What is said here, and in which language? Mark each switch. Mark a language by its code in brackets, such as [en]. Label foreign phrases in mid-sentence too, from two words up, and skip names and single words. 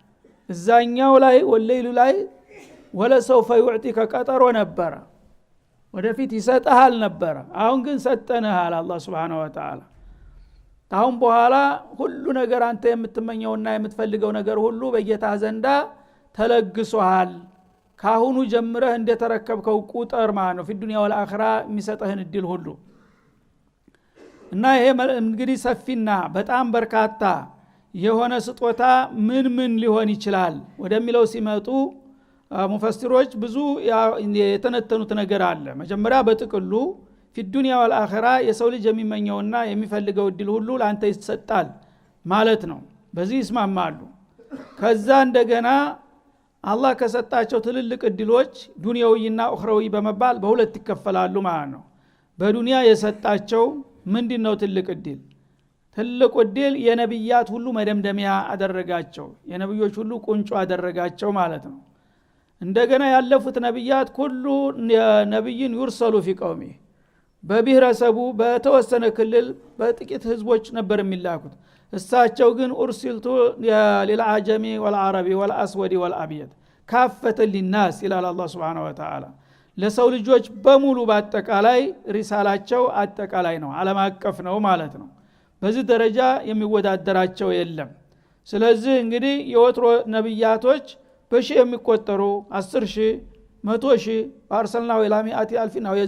[am] እዛኛው ላይ ወለይሉ ላይ ወለሰውፈ يعطيك ቀጠሮ ነበረ፣ ወደፊት ይሰጣል ነበረ። አሁን ግን ሰጠናል አላህ [ar] سبحانه وتعالى። [am] ታውን በኋላ ሁሉ ነገር አንተ የምትመኘውና የምትፈልገው ነገር ሁሉ በጌታ ዘንዳ ተለግሶሃል ካሁኑ ጀምረህ እንደተረከብከው ቁጥር ማለት ነው [ar] في الدنيا والآخرة [am] የሚሰጥህን እድል ሁሉ እና ይሄ እንግዲህ ሰፊና በጣም በርካታ የሆነ ስጦታ ምን ሊሆን ይችላል ወደሚለው ሲመጡ ሙፈሲሮች ብዙ የተነተኑት ነገር አለ። መጀመሪያ በጥቅሉ [ar] في الدنيا والآخرة [am] የሰው ልጅ የሚመኘውና የሚፈልገው እድል ሁሉ ላንተ ይሰጣል ማለት ነው። በዚህ ይስማማሉ። ከዛ እንደገና አላህ ከሰጣቸው ትልልቅ እድሎች ዱንያዊና ኡኽራዊ በመባል በሁለት ይከፈላሉ ማለት ነው። በዱንያ የሰጣቸው ምንድነው ትልቅ እድል? ትልቁ እድል የነብያት ሁሉ መደምደሚያ አደረጋቸው፣ የነብዮች ሁሉ ቁንጮ አደረጋቸው ማለት ነው። እንደገና ያለፉት ነብያት ሁሉ ነብይን ይርሰሉ [ar] في قومه [am] በብሔረሰቡ በተወሰነ ክልል በጥቂት ህዝቦች ነበር የሚላኩት። እሳቸው ግን [ar] أُرسلتُ للأعجمي والعربي والأسود والأبيض كافة للناس [am] ይላል አላህ [ar] سبحانه و [am] Ta'ala። ለሰው ልጆች በሙሉ በአጠቃላይ ሪሳላቸው አጠቃላይ ነው፣ ዓለም አቀፍ ነው ማለት ነው። በዚህ ደረጃ የሚወዳደራቸው የለም። ስለዚህ እንግዲህ የወትሮ ነብያቶች በሺህ የሚቆጠሩ 10,000 100,000 [ar] أرسلناه إلى مائة ألف [am] ነው